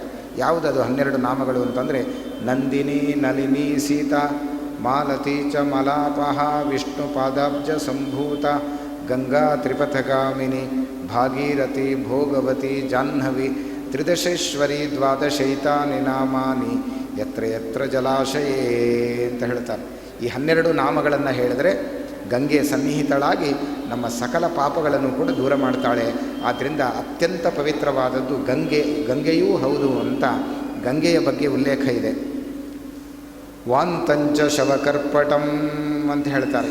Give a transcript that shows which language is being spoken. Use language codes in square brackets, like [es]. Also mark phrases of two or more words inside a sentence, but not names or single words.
[kn] ಯಾವುದದು 12 ನಾಮಗಳು ಅಂತಂದರೆ [sa] ನಂದಿನಿ, ನಳಿನಿ, ಸೀತಾ, ಮಾಲತಿ ಚ ಮಲಾಪಹ, ವಿಷ್ಣು ಪಾದಾಬ್ಜ ಸಂಭೂತ, ಗಂಗಾ ತ್ರಿಪಥಗಾಮಿನಿ, ಭಾಗೀರಥಿ, ಭೋಗವತಿ, ಜಾಹ್ನವಿ, ತ್ರಿದಶೇಶ್ವರಿ, ದ್ವಾದಶೈತಾನಿ ನಾಮಾನಿ ಯತ್ರ ಯತ್ರ ಜಲಾಶಯೇ [kn] ಅಂತ ಹೇಳ್ತಾರೆ. ಈ 12 ನಾಮಗಳನ್ನು ಹೇಳಿದರೆ ಗಂಗೆ ಸನ್ನಿಹಿತಳಾಗಿ ನಮ್ಮ ಸಕಲ ಪಾಪಗಳನ್ನು ಕೂಡ ದೂರ ಮಾಡ್ತಾಳೆ. ಆದ್ದರಿಂದ ಅತ್ಯಂತ ಪವಿತ್ರವಾದದ್ದು ಗಂಗೆಯೂ ಹೌದು ಅಂತ ಗಂಗೆಯ ಬಗ್ಗೆ ಉಲ್ಲೇಖ ಇದೆ. [sa] ವಾಂತಂಚ ಶವಕರ್ಪಟಂ [kn] ಅಂತ ಹೇಳ್ತಾರೆ.